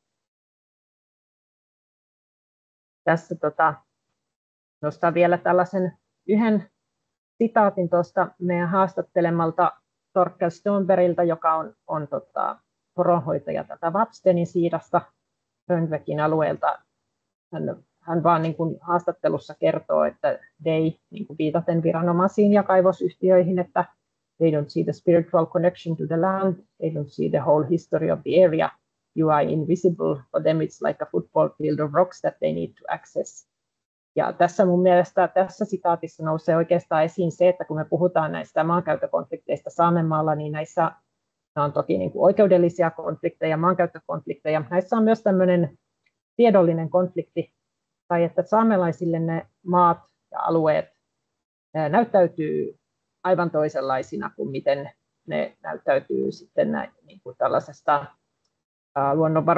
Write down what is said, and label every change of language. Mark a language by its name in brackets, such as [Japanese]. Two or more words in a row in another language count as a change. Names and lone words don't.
[Finnish] Tässä nostan vielä tällaisen yhden sitaatin tuosta meidän haastattelemalta Torkel Stonbergilta, joka on poronhoitaja tätä Vapstenin siidasta Rönnbäckin alueelta. Hän vaan niin kuin haastattelussa kertoo, että niin kuin viitaten viranomaisiin ja kaivosyhtiöihin, että [English] they don't see the spiritual connection to the land, they don't see the whole history of the area. You are invisible, for them it's like a football field of rocks that they need to access. [Finnish] Ja tässä mun mielestä tässä sitaatissa nousee oikeastaan esiin se, että kun me puhutaan näistä maankäyttökonflikteista Saamenmaalla, niin näissä on toki niin kuin oikeudellisia konflikteja, maankäyttökonflikteja. Näissä on myös tämmöinen tiedollinen konflikti, tai että saamelaisille ne maat ja alueet näyttäytyy aivan toisenlaisina kuin miten ne näyttäytyy sitten niin kuin tällaisesta luonnonvarojen hyödyntämisen